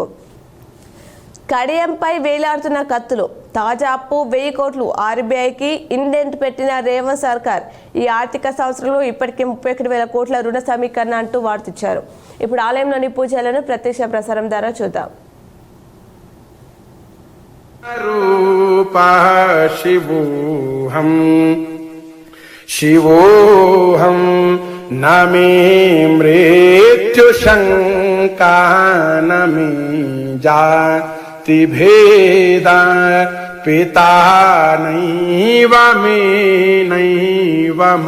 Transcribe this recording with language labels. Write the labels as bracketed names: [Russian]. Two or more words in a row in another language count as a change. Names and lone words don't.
[Telugu] కడియంపై వేలాడుతున్న కత్తులు. తాజా అప్పు 1000 కోట్లు. ఆర్బీఐకి ఇండెంట్ పెట్టిన రేవంత్ సర్కార్. ఈ ఆర్థిక సంవత్సరంలో ఇప్పటికే 31,000 కోట్ల రుణ సమీకరణ అంటూ వార్తిచ్చారు. ఇప్పుడు ఆలయంలోని పూజలను ప్రత్యక్ష ప్రసారం ద్వారా చూద్దాం. [Sanskrit] शिवोऽहं न मे मृत्युशङ्का न मे जातिभेदा पिता नैव मे नैव